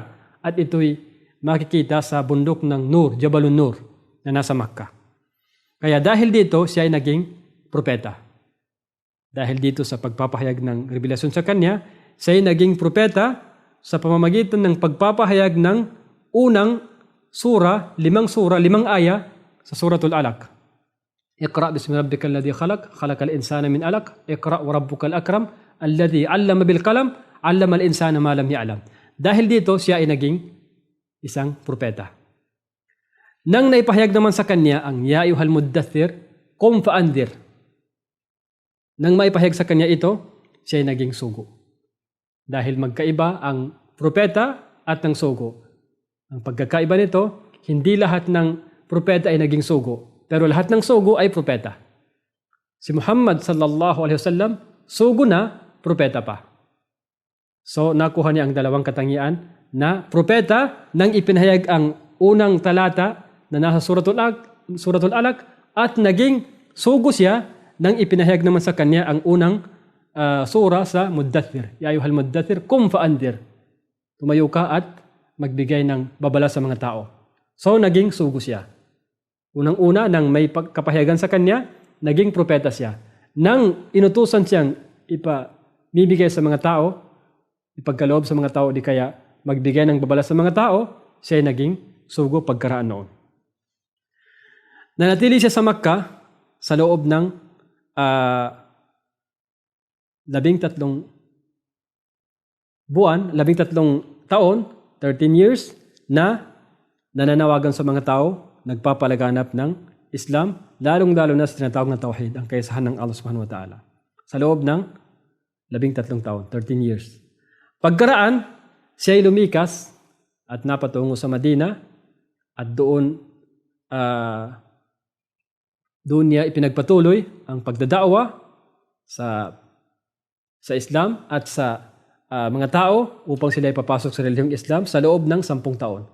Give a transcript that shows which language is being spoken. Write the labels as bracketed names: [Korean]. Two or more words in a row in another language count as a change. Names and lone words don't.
[Filipino] At ito'y makikita sa bundok ng Nur, Jabalun Nur, na nasa Makkah. Kaya dahil dito, siya ay naging propeta. Dahil dito sa pagpapahayag ng revelasyon sa kanya, siya ay naging propeta sa pamamagitan ng pagpapahayag ng unang sura, 5 aya sa Suratul Alaq. [Arabic] اقرأ باسم ربك الذي خلق، خلق الإنسان من علق، اقرأ وربك الأكرم، الذي علم بالقلم، علم الإنسان ما لم يعلم. [Filipino] Dahil dito siya ay naging isang propeta. Nang naipahayag naman sa kanya ang [Arabic] يا أيها المدثر، قم فأنذر. [Filipino] Nang maipahayag sa kanya ito, siya ay naging sugo. Dahil magkaiba ang propeta at ng sugo. Ang pagkakaiba nito, hindi lahat ng propeta ay naging sugo, pero lahat ng sugo ay propeta. Si Muhammad [Arabic] صلى الله عليه وسلم, [Filipino] sugo na, propeta pa. So nakuha niya ang dalawang katangian na propeta nang ipinahayag ang unang talata na nasa Suratul Alaq at naging sugo siya nang ipinahayag naman sa kanya ang unang sura sa Muddaththir. [Arabic] يا أيها المدثر، قم فأنذر. [Filipino] Tumayo ka at magbigay ng babala sa mga tao. So naging sugo siya. Unang-una, nang may kapahayagan sa kanya, naging propeta siya. Nang inutusan siyang ipamibigay sa mga tao, ipagkaloob sa mga tao, di kaya magbigay ng babala sa mga tao, siya ay naging sugo pagkaraan noon. Nanatili siya sa Makkah sa loob ng 13 taon, 13 years, na nananawagan sa mga tao, nagpapalaganap ng Islam, lalong-lalo na sa tinatawag na Tauhid, ang kaisahan ng Allah [Arabic] سبحانه وتعالى. [Filipino] Sa loob ng 13 taon, 13 years. Pagkaraan, siya ay lumikas at napatungo sa Madina at doon niya ipinagpatuloy ang pagdadaawa sa Islam at sa mga tao upang sila ipapasok sa relihiyong Islam sa loob ng 10 taon.